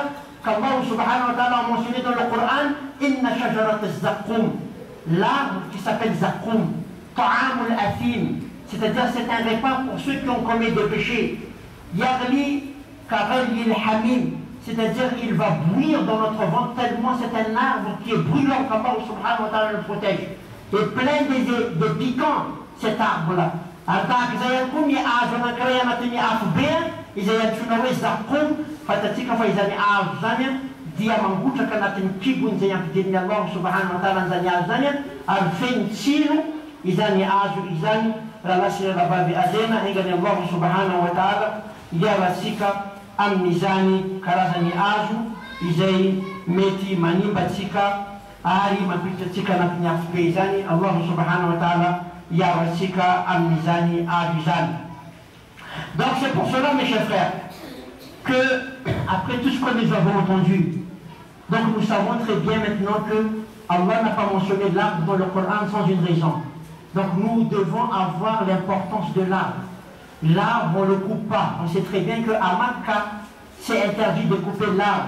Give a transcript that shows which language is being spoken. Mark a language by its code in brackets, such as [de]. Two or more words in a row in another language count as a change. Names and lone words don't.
[fr] qu'Allah [ar] سبحانه وتعالى [fr] a mentionné dans le Coran, [ar] إن شجرة الزقوم, [fr] l'arbre qui s'appelle zaqqum, [ar] طعام الأثيم, [fr] c'est-à-dire c'est un repas pour ceux qui ont commis des péchés. [ar] يغلي كغلي الحميم, [fr] c'est-à-dire il va bouillir dans notre ventre tellement c'est un arbre qui est brûlant qu'Allah [ar] سبحانه وتعالى [fr] le protège. Et plein de piquants, cet arbre-là. Alors, [mg] izay antsoina hoe zaqqum fatatsika fa izany hazo zany dia mangotraka anatin'ny kibony izay ampidirin'ny Allah [ar] سبحانه وتعالى [mg] an'izany hazo zany ary feno tsilo izany hazo izany raha lasy rahavavy alena engany Allah [ar] سبحانه وتعالى [mg] hiaratsika amin'izany karazany hazo izay mety manimbatsika ary mampiditra atsika anatin'ny afo be izany Allah [ar] سبحانه وتعالى [mg] hiaratsika amin'izany hazo izany. [fr] Donc c'est pour cela, mes chers frères, que après tout ce que nous avons entendu, donc nous savons très bien maintenant que Allah n'a pas mentionné l'arbre dans le Coran sans une raison. Donc nous devons avoir l'importance de l'arbre. L'arbre, on ne le coupe pas. On sait très bien qu'à Makka, c'est interdit de couper l'arbre.